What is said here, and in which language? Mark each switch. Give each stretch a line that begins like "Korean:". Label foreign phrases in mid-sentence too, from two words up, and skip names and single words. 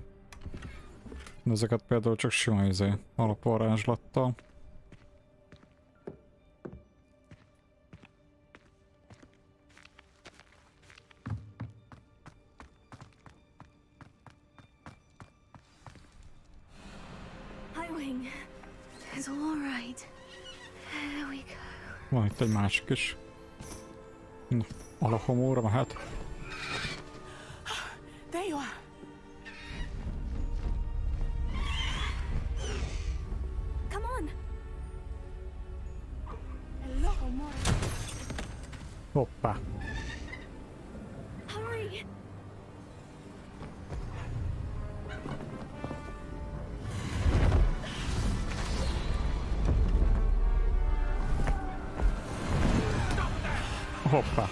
Hungarian: De ezeket például csak sima alapvarázslattal.
English: Nightwing, it's all right. There we go.
Hungarian: Van itt egy másik is. Alohomora mehet.
English: There you are. Come on. Alohomora.
Hungarian: Hoppá.
English: Hurry.
Hungarian: Hoppá.